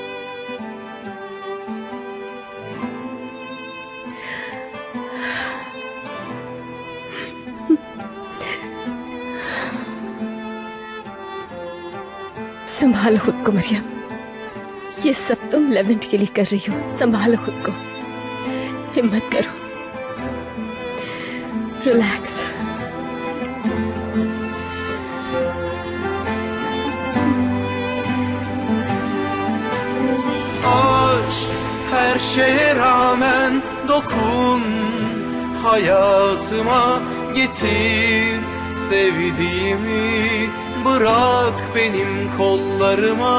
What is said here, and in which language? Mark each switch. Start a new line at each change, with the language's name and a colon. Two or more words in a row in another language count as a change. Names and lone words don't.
Hindi: संभालो खुद को मरियम, ये सब तुम लेवेंट के लिए कर रही हो। संभालो खुद को, हिम्मत करो, रिलैक्स।
Turkish: Her şeye rağmen dokun, hayatıma getir sevdiğimi, bırak benim kollarıma.